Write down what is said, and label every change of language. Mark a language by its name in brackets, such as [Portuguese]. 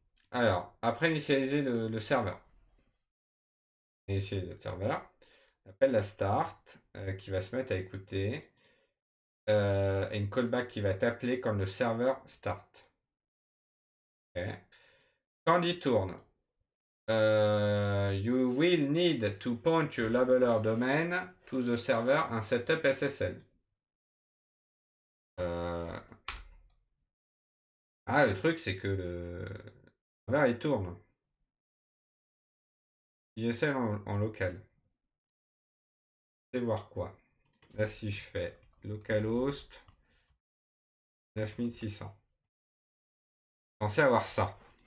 [French] Alors, après initialiser le serveur. Initialiser le serveur. On appelle la start qui va se mettre à écouter. Et une callback qui va t'appeler quand le serveur start. Ok. Quand il tourne, [English] you will need to point your labeler domain to the server and setup SSL. [French] Ah, le truc, c'est que le serveur il tourne. Si j'essaie en local, c'est voir quoi. Là, si je fais localhost 9600, censé avoir ça.